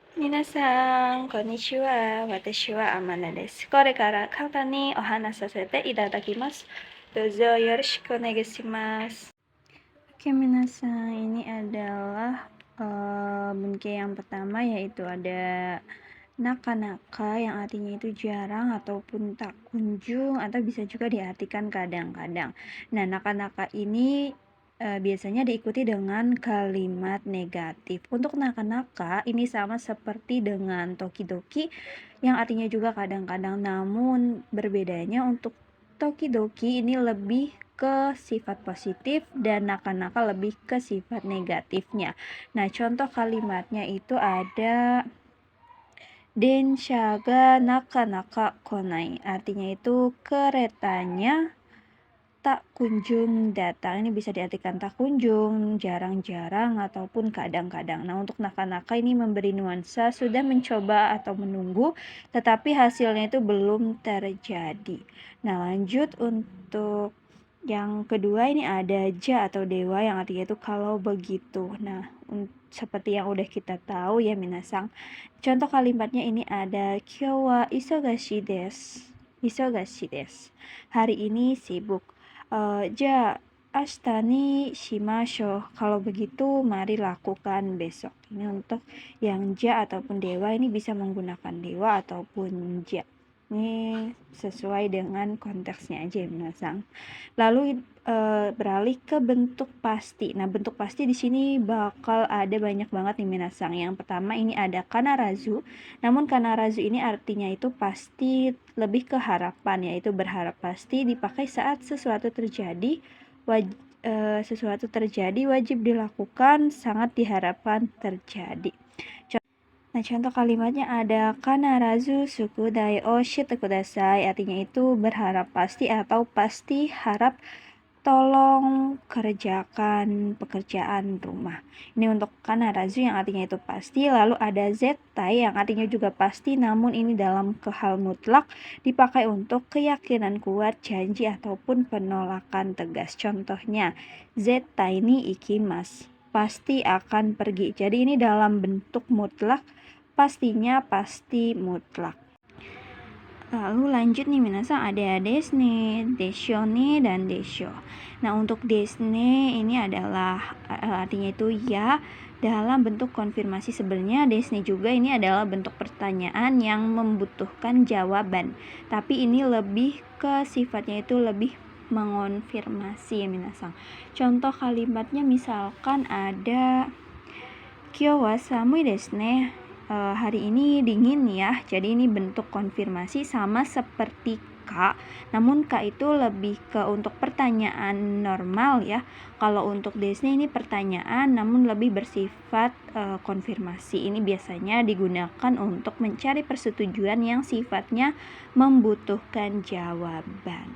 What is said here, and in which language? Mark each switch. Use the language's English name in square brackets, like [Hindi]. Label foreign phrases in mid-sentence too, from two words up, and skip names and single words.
[Japanese] 皆さん、こんにちは。私はAmandaです。これから簡単にお話しさせていただきます。どうぞよろしくお願いします。 [Indonesian] Oke, minasan, ini adalah bunke yang pertama yaitu ada naka-naka yang artinya itu jarang ataupun tak kunjung atau bisa juga diartikan kadang-kadang. Nah, naka-naka ini biasanya diikuti dengan kalimat negatif. Untuk naka-naka ini sama seperti dengan tokidoki yang artinya juga kadang-kadang, namun berbedanya untuk tokidoki ini lebih ke sifat positif dan naka-naka lebih ke sifat negatifnya. Nah, contoh kalimatnya itu ada [Japanese] 電車がなかなか来ない. [Indonesian] Artinya itu keretanya tak kunjung datang. Ini bisa diartikan tak kunjung, jarang-jarang, ataupun kadang-kadang. Nah, untuk naka-naka ini memberi nuansa sudah mencoba atau menunggu, tetapi hasilnya itu belum terjadi. Nah, lanjut untuk yang kedua ini ada ja atau dewa yang artinya itu kalau begitu. Nah, seperti yang udah kita tahu ya minasang. Contoh kalimatnya ini ada [Japanese] 今日は忙しいです. 忙しいです. [Indonesian] Hari ini sibuk. [Japanese] じゃ、明日しましょう. [Indonesian] Kalau begitu, mari lakukan besok. Ini untuk yang ja ataupun dewa ini bisa menggunakan dewa ataupun ja. Ini sesuai dengan konteksnya aja ya, minasang. Lalu beralih ke bentuk pasti. Nah, bentuk pasti di sini bakal ada banyak banget nih minasang. Yang pertama ini ada kanarazu. Namun kanarazu ini artinya itu pasti lebih ke harapan, yaitu berharap pasti dipakai saat sesuatu terjadi, wajib dilakukan, sangat diharapkan terjadi. Nah, contoh kalimatnya ada [Japanese] 必ず宿題をしてください. [Indonesian] Artinya itu berharap pasti atau pasti harap tolong kerjakan pekerjaan rumah. Ini untuk kanarazu yang artinya itu pasti. Lalu ada zettai yang artinya juga pasti, namun ini dalam hal mutlak dipakai untuk keyakinan kuat, janji ataupun penolakan tegas. Contohnya, [Japanese] 絶対に行きます. [Indonesian] Pasti akan pergi. Jadi ini dalam bentuk mutlak, pastinya pasti mutlak. Lalu lanjut nih minasang ada desne, deshone, dan desho. Nah, untuk desne ini adalah artinya itu ya dalam bentuk konfirmasi. Sebenarnya desne juga ini adalah bentuk pertanyaan yang membutuhkan jawaban. Tapi ini lebih ke sifatnya itu lebih mengonfirmasi ya minasang. Contoh kalimatnya misalkan ada [Japanese] 今日は寒いですね. [Indonesian] Hari ini dingin ya. Jadi ini bentuk konfirmasi sama seperti K. Namun K itu lebih ke untuk pertanyaan normal ya. Kalau untuk desne ini pertanyaan namun lebih bersifat konfirmasi. Ini biasanya digunakan untuk mencari persetujuan yang sifatnya membutuhkan jawaban.